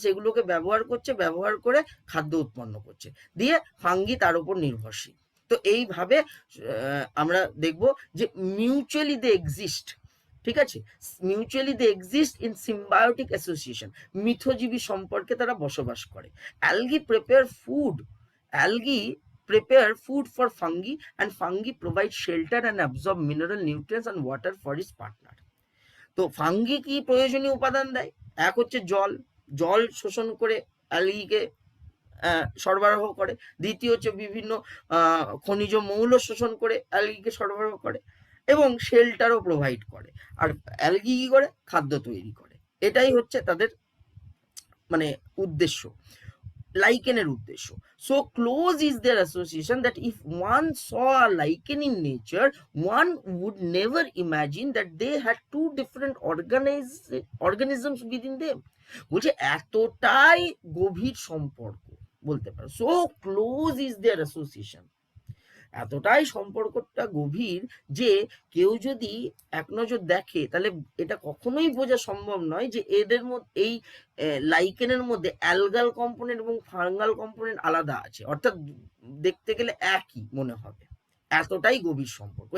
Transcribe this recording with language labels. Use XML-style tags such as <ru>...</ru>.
<bn>সেগুলোকে ব্যবহার করছে, ব্যবহার করে খাদ্য উৎপন্ন করছে, দিয়ে ফাঙ্গি তার উপর নির্ভরশীল। তো এইভাবে আমরা দেখব যে</bn> <en>mutually they exist,</en> <bn>ঠিক আছে,</bn> <en>mutually they exist in symbiotic association,</en> <bn>মিথজীবী সম্পর্কে তারা বসবাস করে। Algae prepare food,</bn> <en>Algae prepare food for fungi and fungi provide shelter and absorb mineral nutrients and water for its partner.</en> <bn>তো ফাঙ্গি কি প্রয়োজনীয় উপাদান দেয়? এক হচ্ছে জল, জল শোষণ করে অ্যালগিকে সরবরাহ করে। দ্বিতীয় হচ্ছে বিভিন্ন খনিজ মৌল শোষণ করে অ্যালগিকে সরবরাহ করে, এবং শেল্টারও প্রোভাইড করে। আর অ্যালগি কি করে? খাদ্য তৈরি করে। এটাই হচ্ছে তাদের মানে উদ্দেশ্য, লাইকেনের উদ্দেশ্য।</bn> <en>So close is their association that if one saw a lichen in nature, one would never imagine that they had two different organisms within them.</en> <bn>বলছে এতটাই গভীর সম্পর্ক বলতে পারো,</bn> <en>so close is their association,</en> <bn>এতটাই সম্পর্কটা গভীর যে কেউ যদি এক নজর দেখে তাহলে এটা কখনোই বোঝা সম্ভব নয় যে এদের মধ্যে, এই লাইকেনের মধ্যে অ্যালগাল কম্পোনেন্ট এবং ফাঙ্গাল কম্পোনেন্ট আলাদা আছে, অর্থাৎ দেখতে গেলে একই মনে হবে, এতটাই গভীর সম্পর্ক।</bn>